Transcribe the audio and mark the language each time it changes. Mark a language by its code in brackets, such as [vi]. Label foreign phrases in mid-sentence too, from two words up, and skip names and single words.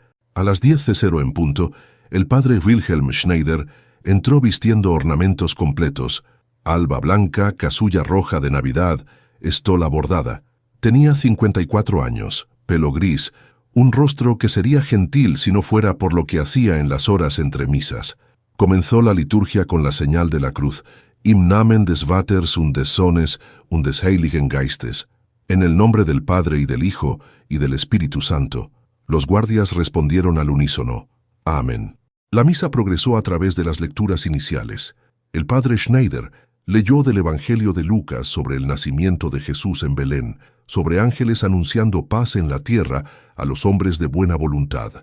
[es] A las 10:00 en punto, el padre Wilhelm Schneider entró vistiendo ornamentos completos, alba blanca, casulla roja de Navidad, estola bordada. Tenía 54 años, pelo gris, un rostro que sería gentil si no fuera por lo que hacía en las horas entre misas. Comenzó la liturgia con la señal de la cruz, [de] Im Namen des Vaters und des Sohnes und des Heiligen Geistes, [es] en el nombre del Padre y del Hijo y del Espíritu Santo. Los guardias respondieron al unísono, Amén. La misa progresó a través de las lecturas iniciales. El padre Schneider leyó del Evangelio de Lucas sobre el nacimiento de Jesús en Belén, sobre ángeles anunciando paz en la tierra a los hombres de buena voluntad.